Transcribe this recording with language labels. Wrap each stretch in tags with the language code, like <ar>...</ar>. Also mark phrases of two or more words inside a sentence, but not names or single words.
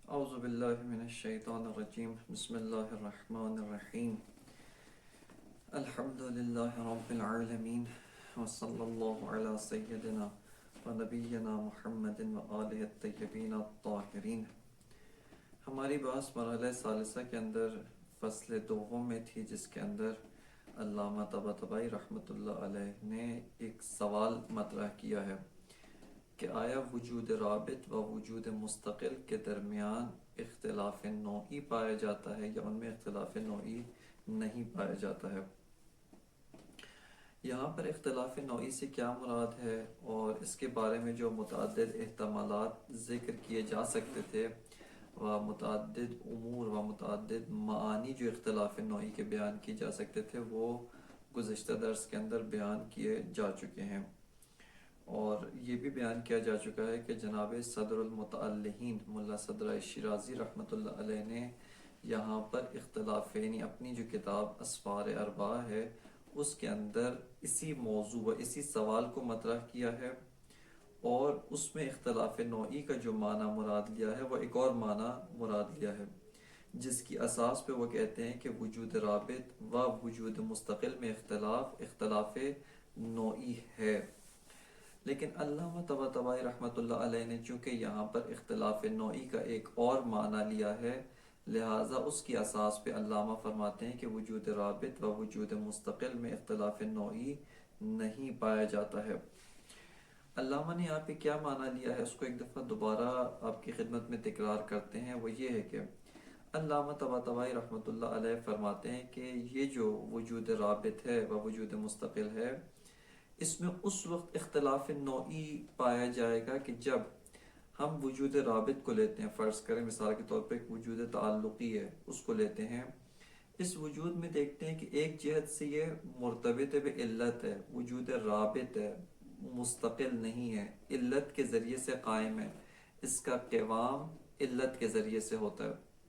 <ar>اعوذ باللہ من الشیطان الرجیم بسم اللہ الرحمن الرحیم الحمد للہ رب العالمین وصلی اللہ علی سیدنا و نبینا محمد و آلہ الطیبین الطاہرین۔</ar> <ur>ہماری بحث مرحلہ ثالثہ کے اندر فصل دوم میں تھی، جس کے اندر علامہ طباطبائی</ur> <ar>رحمۃ اللہ علیہ</ar> <ur>نے ایک سوال مطرح کیا ہے کہ آیا وجود رابط و وجود مستقل کے درمیان اختلاف نوعی پایا جاتا ہے یا ان میں اختلاف نوعی نہیں پایا جاتا ہے۔ یہاں پر اختلاف نوعی سے کیا مراد ہے اور اس کے بارے میں جو متعدد احتمالات ذکر کیے جا سکتے تھے و متعدد امور و متعدد معانی جو اختلاف نوعی کے بیان کی جا سکتے تھے وہ گزشتہ درس کے اندر بیان کیے جا چکے ہیں، اور یہ بھی بیان کیا جا چکا ہے کہ جناب صدر المتعلہین ملا صدر شیرازی</ur> <ar>رحمۃ اللہ علیہ</ar> <ur>نے یہاں پر اختلاف، یعنی اپنی جو کتاب اسفار اربعہ ہے اس کے اندر اسی موضوع و اسی سوال کو مطرح کیا ہے، اور اس میں اختلاف نوعی کا جو معنی مراد لیا ہے وہ ایک اور معنی مراد لیا ہے، جس کی اساس پہ وہ کہتے ہیں کہ وجود رابط و وجود مستقل میں اختلاف نوعی ہے۔ لیکن علامہ طباطبائی</ur> <ar>رحمۃ اللہ علیہ</ar> <ur>نے چونکہ یہاں پر اختلاف نوعی کا ایک اور معنی لیا ہے، لہٰذا اس کی اساس پہ علامہ فرماتے ہیں کہ وجود رابط و وجود مستقل میں اختلاف نوعی نہیں پایا جاتا ہے۔ علامہ نے یہاں پہ کیا معنی لیا ہے اس کو ایک دفعہ دوبارہ آپ کی خدمت میں تکرار کرتے ہیں، وہ یہ ہے کہ علامہ طباطبائی</ur> <ar>رحمۃ اللہ علیہ</ar> <ur>فرماتے ہیں کہ یہ جو وجود رابط ہے و وجود مستقل ہے، اس میں اس وقت اختلاف نوعی پایا جائے گا کہ جب ہم وجود رابط کو لیتے ہیں، فرض کریں مثال کے طور پہ ایک وجود تعلقی ہے، اس کو لیتے ہیں، اس وجود میں دیکھتے ہیں کہ ایک جہت سے یہ مرتبط بعلت ہے، وجود رابط ہے، مستقل نہیں ہے، علت کے ذریعے سے قائم ہے، اس کا قوام علت کے ذریعے سے ہوتا ہے۔</ur>